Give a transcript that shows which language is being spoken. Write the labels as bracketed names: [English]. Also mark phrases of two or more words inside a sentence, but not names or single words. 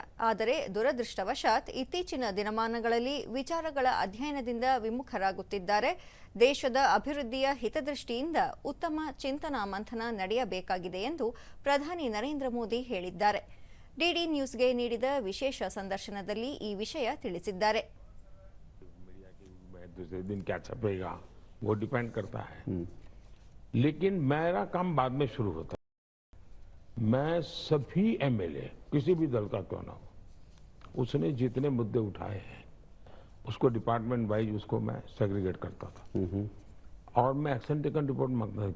[Kannada] ಆದರೆ ದುರದೃಷ್ಟವಶಾತ್ ಇತ್ತೀಚಿನ ದಿನಮಾನಗಳಲ್ಲಿ ವಿಚಾರಗಳ ಅಧ್ಯಯನದಿಂದ ವಿಮುಖರಾಗುತ್ತಿದ್ದಾರೆ. ದೇಶದ ಅಭಿವೃದ್ಧಿಯ ಹಿತದೃಷ್ಟಿಯಿಂದ ಉತ್ತಮ ಚಿಂತನಾ ಮಂಥನ ನಡೆಯಬೇಕಾಗಿದೆ ಎಂದು ಪ್ರಧಾನಿ ನರೇಂದ್ರ ಮೋದಿ ಹೇಳಿದ್ದಾರೆ. ಡಿಡಿ ನ್ಯೂಸ್ಗೆ ನೀಡಿದ ವಿಶೇಷ ಸಂದರ್ಶನದಲ್ಲಿ ಈ ವಿಷಯ ತಿಳಿಸಿದ್ದಾರೆ. [Hindi] लेकिन मेरा काम बाद में शुरू होता है। मैं सभी एमएलए किसी भी दल का क्यों ना हो, उसने जितने मुद्दे उठाए हैं उसको [English] department wise [Hindi] उसको मैं सेग्रीगेट करता था और मैं [English] action taken report [Hindi] मांगता था।